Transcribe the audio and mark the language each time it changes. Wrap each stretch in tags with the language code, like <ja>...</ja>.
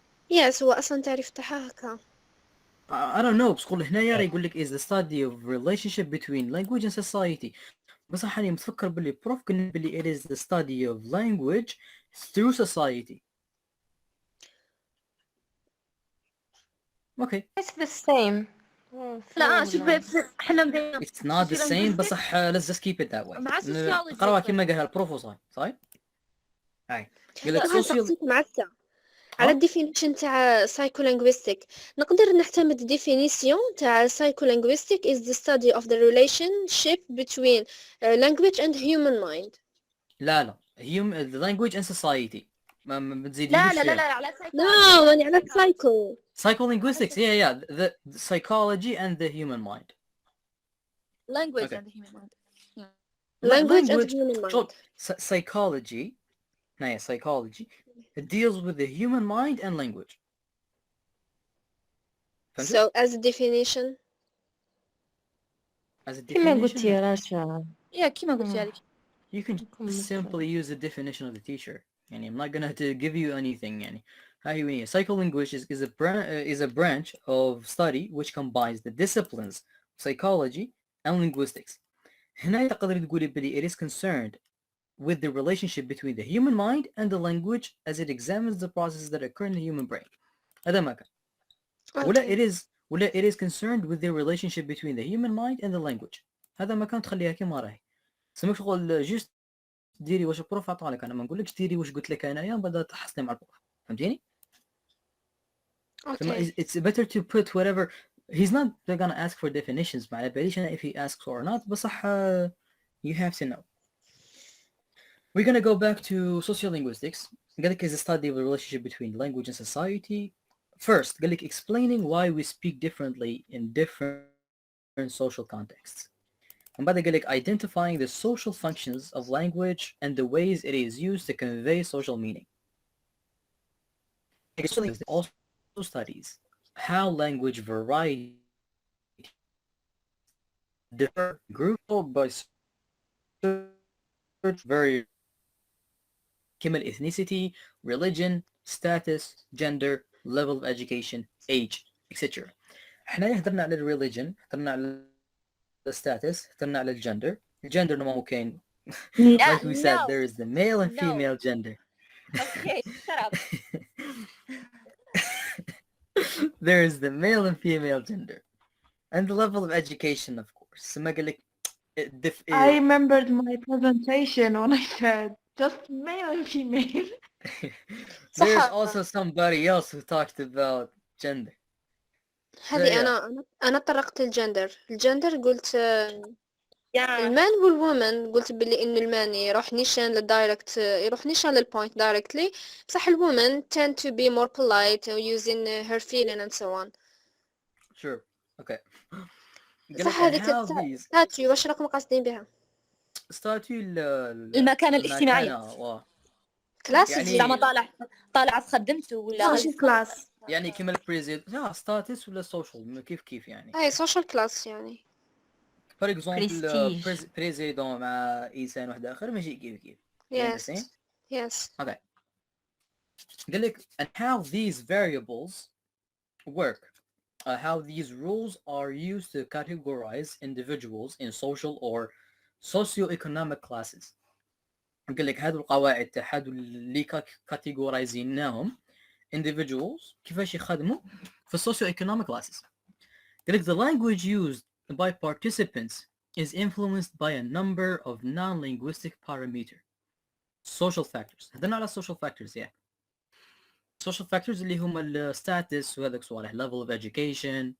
<ar>يس هو اصلا تعريف تاعها هكا.</ar> <en>I don't know</en> <ar>بس قول هنايا يقول لك</ar> <en>is the study of relationship between language and society.</en> <ar>بس حاليا متفكر باللي بروف قلنا باللي</ar> <en>it is the study of language through society. Okay. It's the same.</en> <ar>لا شوف احنا</ar> <en>It's not the same بس let's just keep it that way.</en> <ar>مع sociology نقراوها كما قالها البروف وصاي صحيح؟ هاي يقول لك هل</ar> <en>social</en> <ar>سقسيت معك على الديفينيشن تاع</ar> <en>psycholinguistic؟</en> <ar>نقدر نعتمد ديفينيسيون تاع</ar> <en>psycholinguistic is the study of the relationship between language and human mind. لا the language and society</en> <ar>ما تزيديش لا على لا ماني على psycho.</ar> <en>psycholinguistics yeah the psychology and the human mind. language Okay. and the human mind. language and human mind. Psychology psychology it deals with the human mind and language. So as a definition As a</en> <ar>كما قلت</ar> <en>definition</en> <ar>يا رشا. يا كيما قلت لك</ar> <en>you can simply use the definition of the teacher. يعني I'm not gonna to give you anything يعني. هاي psycholinguistics is a branch of study which combines the disciplines of psychology and linguistics. هنا تقدر تقولي بلي it is concerned with the relationship between the human mind and the language as it examines the processes that occur in the human brain.</en> <ar>هذا ما كان.</ar> <en>ولا it is concerned with the relationship between the human mind and the language.</en> <ar>هذا ما كان تخليها كما راهي. سمك شغل جست ديري واش البروف عطالك، انا ما نقولكش ديري واش قلت لك انايا بدأ تحصلي مع البروف، فهمتيني؟</ar> <en>okay. It's better to put whatever. He's not gonna ask for definitions</en> <ar>ما على باليش انا</ar> <en>if he asks or not بصح you have to know. We're gonna go back to sociolinguistics.</en> <ar>قال لك</ar> <en>is a study of the relationship between language and society. First</en> <ar>قال لك</ar> <en>explaining why we speak differently in different social contexts. And بعد</en> <ar>قال لك</ar> <en>identifying the social functions of language and the ways it is used to convey social meaning. It also studies how language variety differ grouped by very كما ethnicity, religion, status, gender, level of education, age, etc.</en> <ar>احنا هدرنا على religion، هدرنا على status، هدرنا على gender. Gender نمو كاين.</ar> <en>Like we said, there is the male and female gender. Okay, shut up. There is the male and female gender. And the level of education, of course.</en> <ar>سما قال لك</ar> <en>I remembered my presentation when I said just male and female. There's also somebody else who talked about gender.</en> <ar>هذه أنا طرقت الجندر قلت المان والومن، قلت باللي إنه المان يروح نيشان للدايركت، يروح نيشان للبوينت directly، بصح الومن</ar> <en>tend to be more polite using her feeling and so on. Sure. Okay.</en> <ar>صح هذيك ستاتيو واش راكم قاصدين بها؟ ستاتيو المكانة الاجتماعية. كلاس يعني زعما طالع خدمته ولا كلاس يعني كيما البريزيد ستاتس ولا سوشيال كيف يعني. اي سوشيال كلاس يعني. فور اكزامبل بريزيدون مع انسان واحد اخر ماشي كيف.</ar> <en>Yes. Okay.</en> <ar>قال لك</ar> <en>and how these variables work. How these rules are used to categorize individuals in social or socio-economic classes.</en> <ar>قال لك هذو القواعد هذو اللي كاتيجورايزيناهم individuals كيفاش يخدموا في socio-economic classes. قال لك</ar> <en>the language used by participants is influenced by a number of non-linguistic parameters. Social factors.</en> <ar>هذنا على</ar> <en>social factors yeah.</en> <ar>social factors اللي هم الستاتس وهذاك صوالح</ar> <en>level of education</en>